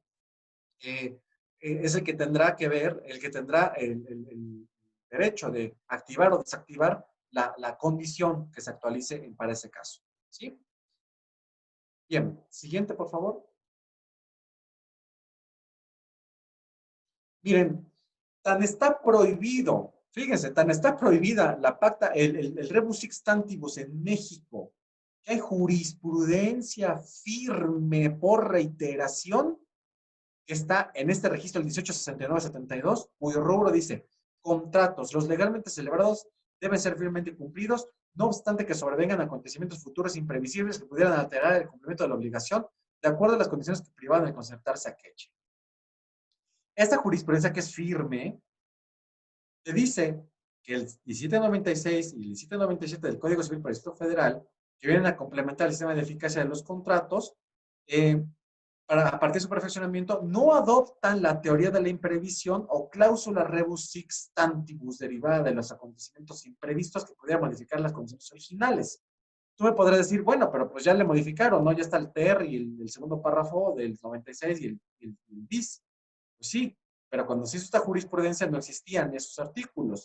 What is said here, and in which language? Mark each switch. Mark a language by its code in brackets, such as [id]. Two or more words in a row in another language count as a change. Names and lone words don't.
[es] Es el que tendrá que ver, el que tendrá el derecho de activar o desactivar la condición que se actualice para ese caso. ¿Sí? Bien, siguiente, por favor. Miren, tan está prohibido, fíjense, tan está prohibida la pacta, el [la] rebus sixtantibus [es] en México, que hay jurisprudencia firme por reiteración que está en este registro el 1869-72, cuyo rubro dice, contratos, los legalmente celebrados deben ser firmemente cumplidos, no obstante que sobrevengan acontecimientos futuros imprevisibles que pudieran alterar el cumplimiento de la obligación, de acuerdo a las condiciones que privaban de concertarse aquella. Esta jurisprudencia que es firme, te dice que el 1796 y el 1797 del Código Civil para el Distrito Federal, que vienen a complementar el sistema de eficacia de los contratos, a partir de su perfeccionamiento, no adoptan la teoría de la imprevisión o cláusula [la] rebus sixtantibus [es] derivada de los acontecimientos imprevistos que pudieran modificar las condiciones originales. Tú me podrás decir, bueno, pero pues ya le modificaron, ¿no? Ya está el TER y el segundo párrafo del 96 y el bis. Pues sí, pero cuando se hizo esta jurisprudencia no existían esos artículos.